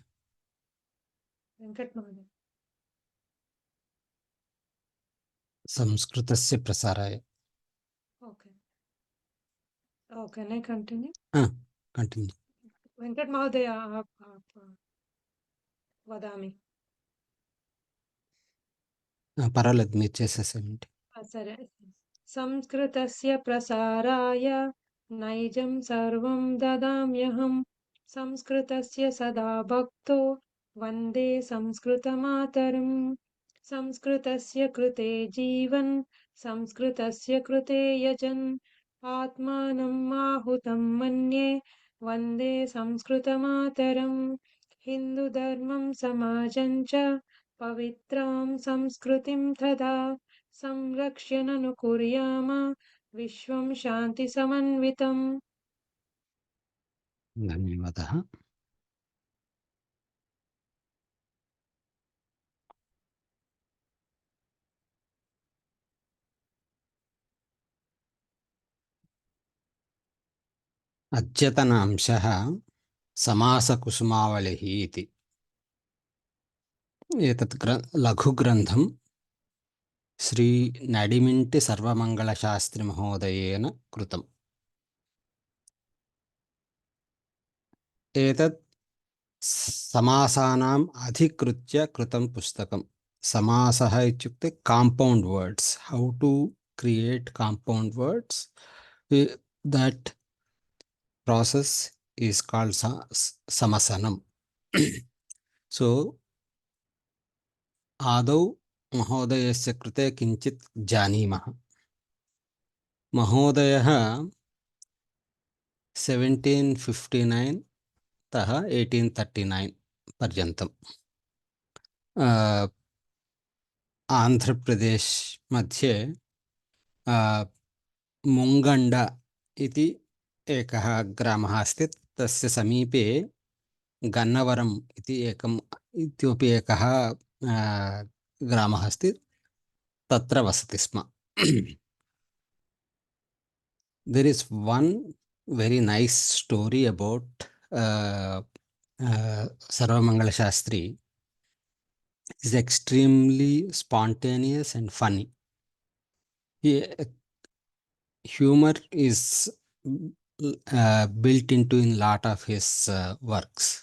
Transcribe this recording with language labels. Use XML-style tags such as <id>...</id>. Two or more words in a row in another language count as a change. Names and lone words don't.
<sa>वेङ्कटमहोदय। संस्कृतस्य प्रसाराय</sa> <en>okay okay nay continue. continue.</en> <sa>वेङ्कटमहोदय वदामि।</sa> <te>పర్వాలేదు మీరు చేసేసేయండి.</te> <sa>सरे संस्कृतस्य प्रसाराय नैजं सर्वं ददाम्यहं संस्कृतस्य सदा भक्तो वन्दे संस्कृतमातरम्। संस्कृतस्य कृते जीवन् संस्कृतस्य कृते यजन् आत्मानं आहुतं मन्ये वन्दे संस्कृतमातरम्। हिन्दुधर्मं समाजं च पवित्रां संस्कृतिं तदा संरक्ष्य ननु कुर्याम विश्वं शान्तिसमन्वितम्। ధన్యవాదः. అద్యతన అంశः समासकुसुमावलिः इति. एतत् लघुग्रन्थं श्री नडिमिण्टि सर्वमङ्गलशास्त्री महोदयेन कृतम्. एतत् समासानाम् अधिकृत्य कृतं पुस्तकं. समासः इत्युक्ते</sa> <en>compound words, how to create compound words. That process is called samasanam.</en> <sa>So आदौ महोदयस्य कृते किञ्चित् जानीमः. महोदयः 1759 तः 1839 पर्यन्तम् आन्ध्रप्रदेश मध्ये मुङ्गण्ड इति एकः ग्रामः अस्ति. तस्य समीपे गन्नवरम् इत्यपि एकः ग्रामः अस्ति. तत्र वसति स्म.</sa> <en>There is one very nice story about Sarvamangala Shastri. It is extremely spontaneous and funny. Humor is built into in lot of his works.</en>